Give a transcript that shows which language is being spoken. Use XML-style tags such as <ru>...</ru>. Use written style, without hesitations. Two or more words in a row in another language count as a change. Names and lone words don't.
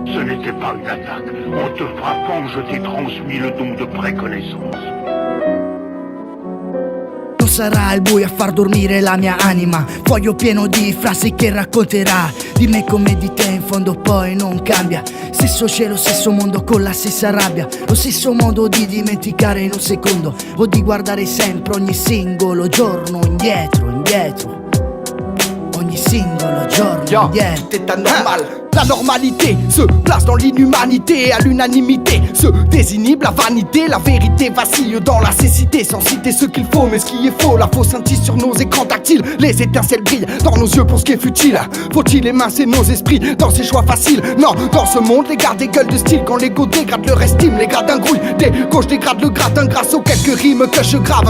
<fr>n'était pas une attaque. En te frappant, je t'ai transmis le don de préconnaissance.</fr> <it>Non sarà il buio a far dormire la mia anima. Foglio pieno di frasi che racconterà di me come di te, in fondo poi non cambia. Stesso cielo, stesso mondo con la stessa rabbia. Lo stesso modo di dimenticare in un secondo, o di guardare sempre ogni singolo giorno indietro, indietro. Ogni singolo giorno indietro.</it> <fr>Tout est anormal. La normalité se place dans l'inhumanité, à l'unanimité se désinhibe la vanité, la vérité vacille dans la cécité, sans citer ce qu'il faut, mais ce qui est faux, la fausse scintille sur nos écrans tactiles, les étincelles brillent dans nos yeux pour ce qui est futile. Faut-il émincer nos esprits dans ces choix faciles? Non, dans ce monde, les gars des gueules de style, quand l'ego dégrade leur estime, les gradins grouillent, des gauches dégradent le gratin grâce aux quelques rimes que je grave.</fr>